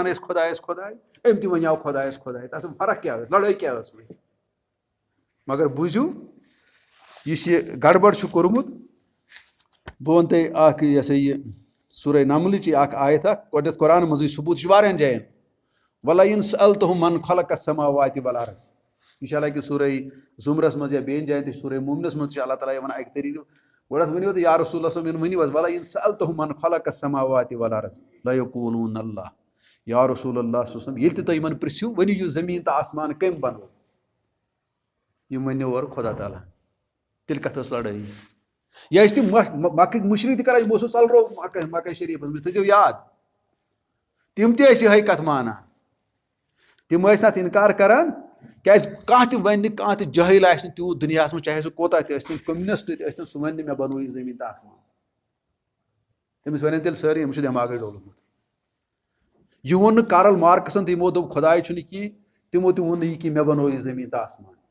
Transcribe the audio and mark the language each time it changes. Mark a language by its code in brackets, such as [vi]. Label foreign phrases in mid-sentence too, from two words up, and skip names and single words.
[ks] ٲسۍ خۄدایس خۄداے أمۍ تہِ ونیو خۄدایس خۄداے تتھ فرق کیاہ ٲس لڑٲے کیاہ ٲس وۄنۍ مگر بوٗزِو یُس یہِ گڑبڑ چھُ کوٚرمُت بہٕ ونہٕ تۄہہِ اکھ یہِ ہسا یہِ سورہ نملٕچ اکھ آیت اکھ گۄڈنیتھ قرآن منٛزٕے ثبوٗت یہِ چھُ واریاہن جاین [ar] وَلَئِن سَأَلْتَهُم مَنْ خَلَقَ السَّمَاوَاتِ وَالْأَرْضَ [ks] یہِ چھِ حالانکہِ سورہ زُمرس منٛز یا بیٚیَن جاین تہِ سورہ مومنس منٛز تہِ چھُ اللہ تعالیٰ یہِ ونان اکہِ طریٖقہٕ گۄڈنیتھ ؤنِو تُہۍ یا رسول اللہ صٲب ؤنِو حظ [ar] وَلَئِن سَأَلْتَهُم مَنْ خَلَقَ السَّمَاوَاتِ وَالْأَرْضَ لَيَقُولُونَ اللّٰهُ یا رسول [ks] اللہ [ar] صلی اللہ علیہ وسلم [ks] ییٚلہِ تہِ تُہۍ یِمن پرژھِو ؤنِو یہِ زٔمیٖن تہٕ آسمان کٔمۍ بنوو یِم ؤنِو اورٕ خۄدا تعالیٰ تیٚلہِ کتھ ٲس لڑٲے یا ٲسۍ تِم مکٕکۍ مُشرِک تہِ کران یِمو اوسُو ژلرو مکہ شریٖفس منٛز تھٲیزیو یاد تِم تہِ ٲسۍ یِہے کتھ مانان تِم ٲسۍ نہٕ اتھ انکار کران کیازِ کانٛہہ تہِ ونہِ نہٕ کانٛہہ تہِ جٲہِل آسہِ نہٕ تیوٗت دُنیاہس منٛز چاہے سُہ کوتاہ تہِ ٲسۍ تَن کٔمنِسٹ تہِ ٲسۍ تَن سُہ ونہِ نہٕ مےٚ بنوو یہِ زٔمیٖن تہٕ آسمان تٔمِس ونن تیٚلہِ سٲری أمِس چھُ دٮ۪ماغے ڈوٚلمُت یہِ ووٚن نہٕ کارل مارکسن تہٕ یِمو دوٚپ خۄداے چھُنہٕ کینٛہہ تِمو تہِ ووٚن نہٕ یہِ کہِ مےٚ بنوو یہِ زٔمیٖن تہٕ آسمان